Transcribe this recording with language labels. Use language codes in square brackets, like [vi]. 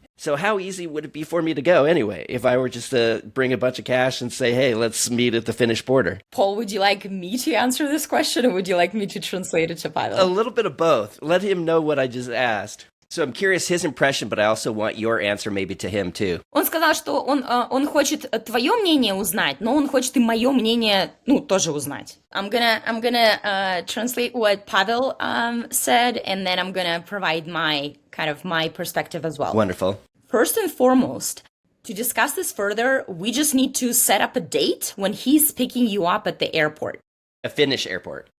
[en] So how easy would it be for me to go anyway, if I were just to bring a bunch of cash and say, hey, let's meet at the Finnish border? Paul, would you like me to answer this question, or would you like me to translate it to Pavel? A little bit of both. Let him know what I just asked. So I'm curious his impression, but I also want your answer maybe to him too. [ru] Он сказал, что он хочет твое мнение узнать, но он хочет и мое мнение, тоже узнать. [en] I'm gonna translate what Pavel said, and then I'm gonna provide my perspective as well. Wonderful. First and foremost, to discuss this further, we just need to set up a date when he's picking you up at the airport. A Finnish airport.